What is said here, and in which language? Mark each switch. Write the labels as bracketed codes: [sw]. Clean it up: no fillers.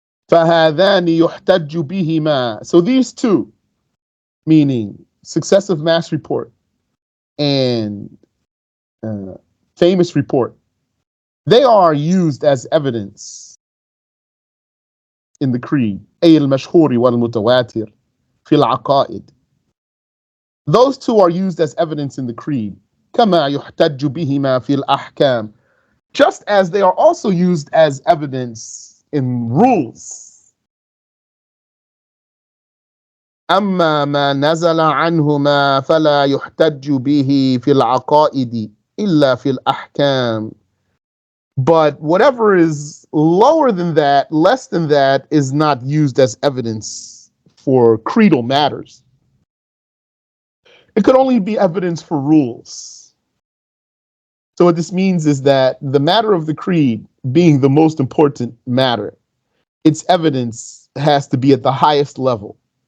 [ar] فهذان يحتج بهما, [en] so these two, meaning successive mass report and famous report, they are used as evidence in the creed. [ar] أي المشهور والمتواتر في العقائد. [en] Those two are used as evidence in the creed. [ar] كما يحتج بهما في الأحكام, [en] just as they are also used as evidence in rules. [ar] أما ما نزل عنهما فلا يحتج به في العقائد إلا في الأحكام. [en] But whatever is lower than that, less than that, is not used as evidence for creedal matters. It could only be evidence for rules. So what this means is that the matter of the creed being the most important matter, its evidence has to be at the highest level.